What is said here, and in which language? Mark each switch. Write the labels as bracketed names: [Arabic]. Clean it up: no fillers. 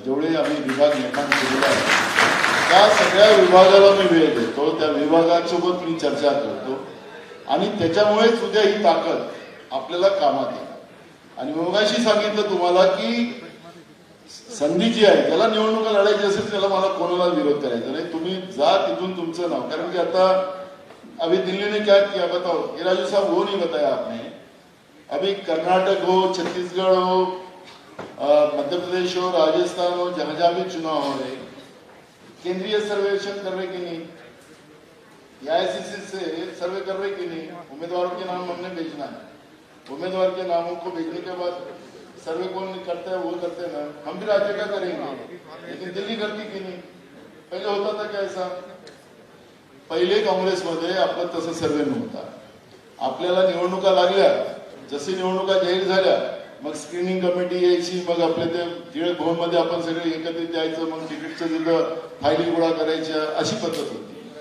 [Marathi] जेवढे आम्ही विभाग निर्माण केलेला आहे त्या सगळ्या विभागाला मी वेळ देतो, त्या विभागासोबत मी चर्चा करतो आणि त्याच्यामुळेच उद्या ही ताकद आपल्याला कामात येईल. आणि मगाशी सांगितलं तुम्हाला की संधी जी आहे त्याला निवडणुका लढायची असेल त्याला मला कोणाला विरोध करायचा नाही. तुम्ही जा तिथून तुमचं नाव, कारण की आता [Hindi] अभी दिल्ली ने क्या किया बताओ, ये राजू साहब वो नहीं बताया आपने. अभी कर्नाटक हो, छत्तीसगढ़ हो, मध्य प्रदेश हो, राजस्थान हो, जहां जहां भी चुनाव हो रहे, केंद्रीय सर्वेक्षण कर रहे कि नहीं, AICC से सर्वे कर रहे कि नहीं, उम्मीदवारों के नाम हमने भेजना है. उम्मीदवार के नामों को भेजने के बाद सर्वे कौन करता है वो करते हैं ना, हम भी राज्य का करेंगे, लेकिन दिल्ली करती की नहीं. पहिले होता था क्या ऐसा? [Marathi] पहिले काँग्रेसमध्ये आपलं तसं सर्वे नव्हता. आपल्याला निवडणुका लागल्या, जशी निवडणुका जाहीर झाल्या मग स्क्रीनिंग कमिटी यायची, मग आपल्या ते टिळक भवन मध्ये आपण सगळे एकत्रित यायचं, मग तिकीटचं तिथं फायली गोळा करायच्या, अशी पद्धत होती.